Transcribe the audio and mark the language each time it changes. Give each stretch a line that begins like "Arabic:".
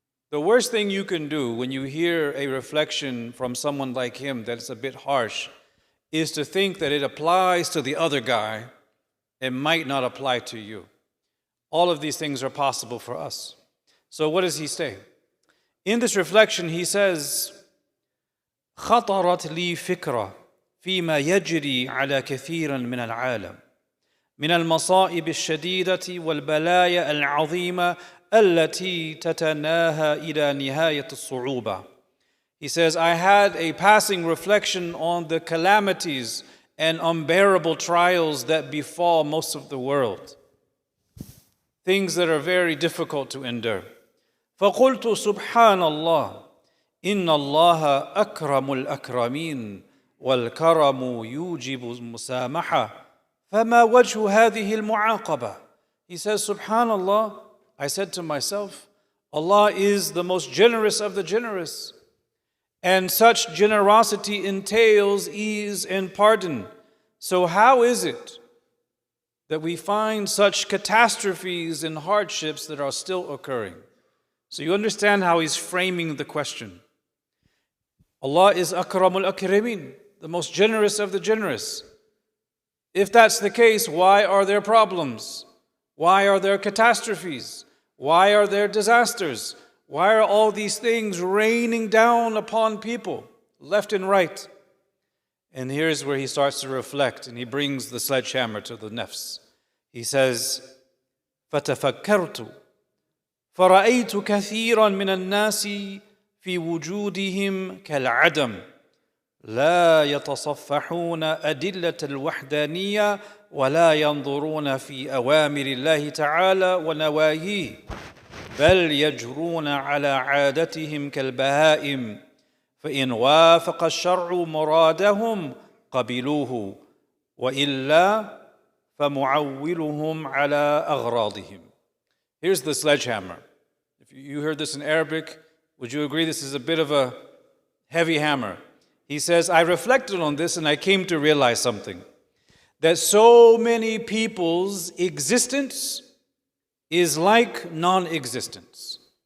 English: The worst thing you can do when you hear a reflection from someone like him that's a bit harsh is to think that it applies to the other guy and might not apply to you. All of these things are possible for us. So what does he say? In this reflection he says,
Arabic: خطرت لي فكرة فيما يجري على كثير من العالم من المصائب الشديدة والبلايا العظيمة التي تتناهى إلى نهاية الصعوبة.
English: He says, I had a passing reflection on the calamities and unbearable trials that befall most of the world. Things that are very difficult to endure.
Arabic: فقلت سبحان الله إن الله أكرم الأكرمين والكرم يوجب المسامحة فما وجه هذه المعاقبة.
English: He says, Subhanallah, I said to myself, Allah is the most generous of the generous, and such generosity entails ease and pardon. So how is it that we find such catastrophes and hardships that are still occurring? So you understand how he's framing the question. Allah is Akramul Akrameen, the most generous of the generous. If that's the case, why are there problems? Why are there catastrophes? Why are there disasters? Why are all these things raining down upon people, left and right? And here's where he starts to reflect, and he brings the sledgehammer to the nafs. He says,
Arabic: فَتَفَكَّرْتُ فَرَأَيْتُ كَثِيرًا مِنَ النَّاسِ فِي وُجُودِهِمْ كَالْعَدَمِ لا يتصفحون أدلة الوحدانية ولا ينظرون في أوامر الله تعالى ونواهيه بل يجرون على عادتهم كالبهائم فإن وافق الشرع مرادهم قبلوه وإلا فمعولهم على أغراضهم.
English: Here's the sledgehammer. If you heard this in Arabic, would you agree this is a bit of a heavy hammer? He says, I reflected on this and I came to realize something. That so many people's existence is like non-existence.